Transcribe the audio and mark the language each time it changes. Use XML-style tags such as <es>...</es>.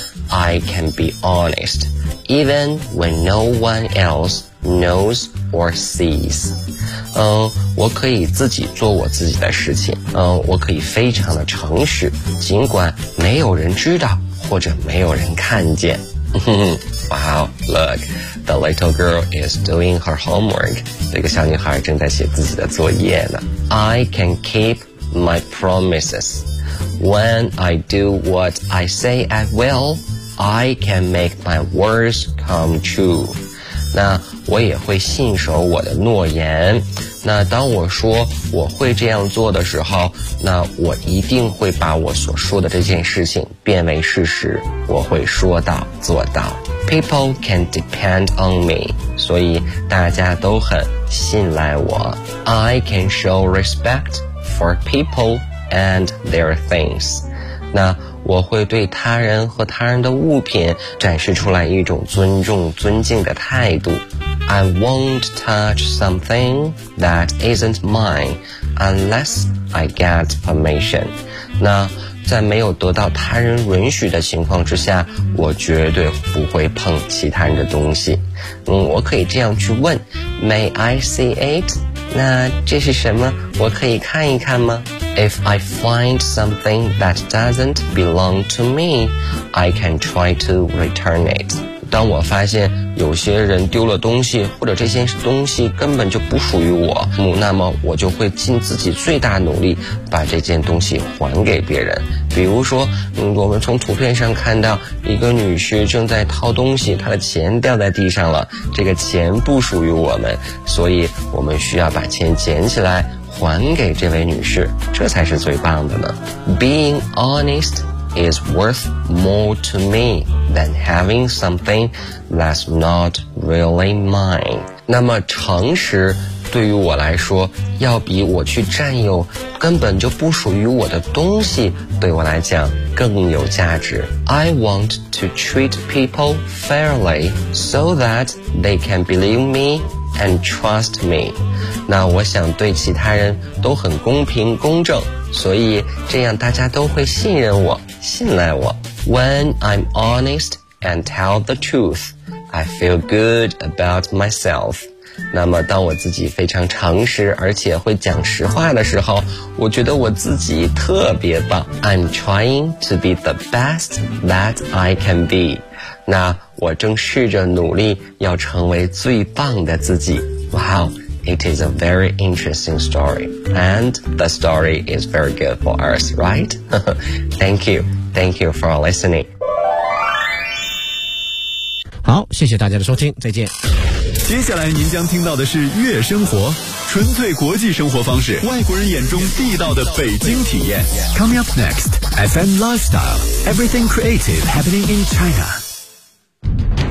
<en>I can be honest, even when no one else knows or sees.</en> <zh>我可以自己做我自己的事情。我可以非常的诚实，尽管没有人知道或者没有人看见。</zh> <en>Wow, look, the little girl is doing her homework.</en> <zh>这个小女孩正在写自己的作业呢。</zh> <en>I can keep my promises. When I do what I say I will, I can make my words come true.</en> <zh>那我也会信守我的诺言。那当我说我会这样做的时候，那我一定会把我所说的这件事情变为事实，我会说到做到。</zh> <en>People can depend on me.</en> <zh>所以大家都很信赖我。</zh> <en>I can show respect for people and their things.</en> <zh>那我会对他人和他人的物品展示出来一种尊重尊敬的态度。</zh> <en>I won't touch something that isn't mine unless I get permission.</en> <zh>那在没有得到他人允许的情况之下，我绝对不会碰其他人的东西。我可以这样去问</zh> <en>May I see it?</en> <zh>那这是什么？我可以看一看吗？</zh> <en>If I find something that doesn't belong to me, I can try to return it.</en> <zh>当我发现有些人丢了东西，或者这些东西根本就不属于我，那么我就会尽自己最大努力把这件东西还给别人。比如说我们从图片上看到一个女士正在掏东西，她的钱掉在地上了，这个钱不属于我们，所以我们需要把钱捡起来还给这位女士，这才是最棒的呢。</zh> <en>Being honestis worth more to me than having something that's not really mine.</en> <zh>那么诚实对于我来说，要比我去占有根本就不属于我的东西，对我来讲更有价值。</zh> <en>I want to treat people fairly so that they can believe meAnd trust me.</en> <zh>那我想对其他人都很公平公正，所以这样大家都会信任我，信赖我。</zh> <en>When I'm honest and tell the truth, I feel good about myself.</en> <zh>那么当我自己非常诚实而且会讲实话的时候，我觉得我自己特别棒。</zh> <en>I'm trying to be the best that I can be.</en> <zh>那我正试着努力要成为最棒的自己。</zh> <en>Wow, it is a very interesting story. And the story is very good for us, right? Thank you. Thank you for listening.</en> <zh>好，谢谢大家的收听，再见。接下来您将听到的是月生活，纯粹国际生活方式，外国人眼中地道的北京体验。</zh> <en>Coming up next, FM Lifestyle, Everything Creative Happening in China.</en>